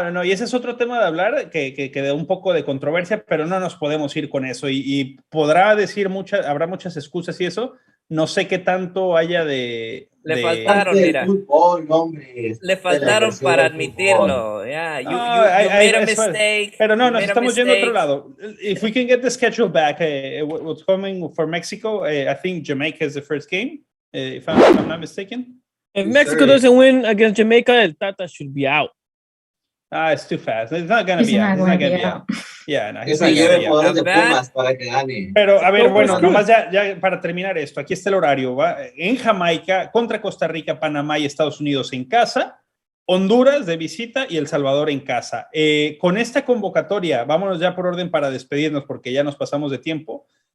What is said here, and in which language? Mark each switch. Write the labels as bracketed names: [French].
[Spanish] No, y ese es otro tema de hablar que da un poco de controversia, pero no nos podemos ir con eso, y podrá decir habrá muchas excusas y eso, no sé qué tanto haya de... faltaron, mira. Le faltaron para admitirlo. [English] Yeah, you made a mistake. [Spanish] Pero no, nos estamos yendo a otro lado. [English] If we can get the schedule back, what's coming for Mexico, I think Jamaica is the first game, if I'm not mistaken. If Mexico doesn't win against Jamaica, el Tata should be out. It's too fast. It's not going to be out. He's not going to be out. Yeah, no, he's not going to be out. [Spanish] De Pumas para que gane. Pero, a ver, bueno, nomás ya para terminar esto, aquí está el horario, ¿va? En Jamaica, contra Costa Rica, Panamá y Estados Unidos en casa, Honduras de visita y El Salvador en casa. Con esta convocatoria, vámonos ya por orden para despedirnos porque ya nos pasamos de tiempo.